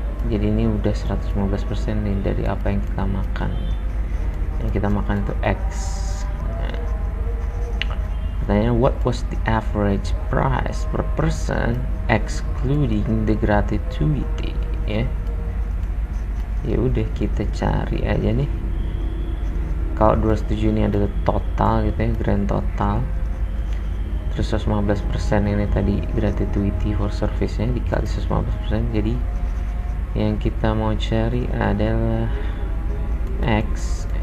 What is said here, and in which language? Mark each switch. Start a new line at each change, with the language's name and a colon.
Indonesian: Jadi ini udah 115% nih dari apa yang kita makan. Yang kita makan itu X. Katanya,
English: what was the average price per person excluding the gratuity?
Indonesian: Ya udah, kita cari aja nih. Kalau 207 ini adalah total gitu ya, grand total. Terus 115% ini tadi
English: gratuity for service-
Indonesian: nya dikali 115%. Jadi yang kita mau cari adalah X.